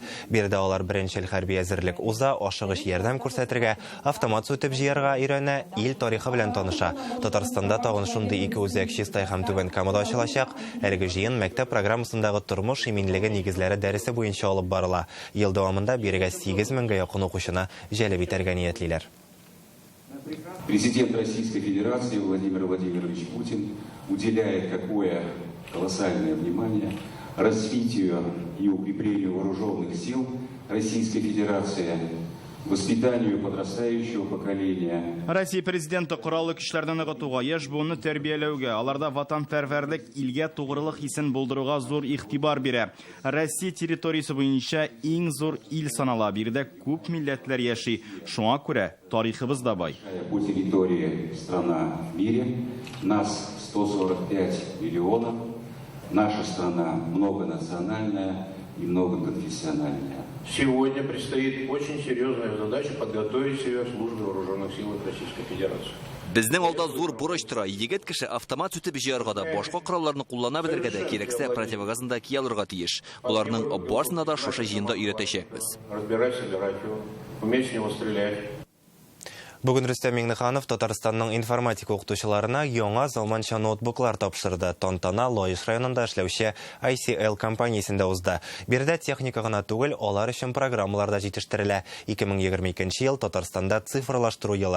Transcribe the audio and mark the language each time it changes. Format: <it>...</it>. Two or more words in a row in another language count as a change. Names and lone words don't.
<tt>Биредә алар беренчел хәрби әзерлек уза, ашыгыч ярдәм күрсәтергә, автомат сүтеп җыярга өйрәнә, ил тарихы белән таныша. Татарстанда тагын шундый 2 үзәк Чистай һәм Түбән Камада ачылачак. Әлеге җыен мәктәп программасындагы тормыш иминлеге нигезләре дәресе буенча алып барыла. Ел дәвамында бирегә 8 меңгә якын укучыны җәлеп итәргә ниятлиләр.</tt> <ru>Президент Российской Федерации Владимир Владимирович Путин уделяет какое колоссальное внимание развитию и укреплению вооруженных сил Российской Федерации, воспитанию подрастающего поколения.</ru> <tt>Россия президенты кораллы көчләрне ныгытуга, яшь буынны тәрбияләүгә, аларда ватанпәрвәрлек, илгә тугрылык хисен булдыруга зур игътибар бирә. Россия территориясе буенча иң зур ил санала. Биредә күп милләтләр яши. Шуңа күрә тарихыбыз да бай.</tt> <ru>По территории страна в мире, нас 145 миллионов. Наша страна многонациональная и многоконфессиональная. Сегодня предстоит очень серьезная задача подготовить себя к службе вооруженных сил Российской Федерации.</ru> <tt>Безнең алда зур бурыч тора. Егет кеше автомат сүтеп җыярга да, башка коралларны куллана белергә дә, кирәксә противогазын да кия алырга тиеш. Буларның барсына да шушы җыенда өйрәтәчәкбез.</tt> <ru>Разбирать, собирать его, уметь с него стрелять.</ru> <tt>Бүген Рөстәм Миңнеханов Татарстанның информатика укытучыларына яңа заманча ноутбуклар тапшырды. Тантана Лоиш районында эшләүче ICL компаниясендә узды. Биредә техника гына түгел, алар өчен программалар да җитештерелә. 2022 ел Татарстанда цифрлаштыру елы.</tt>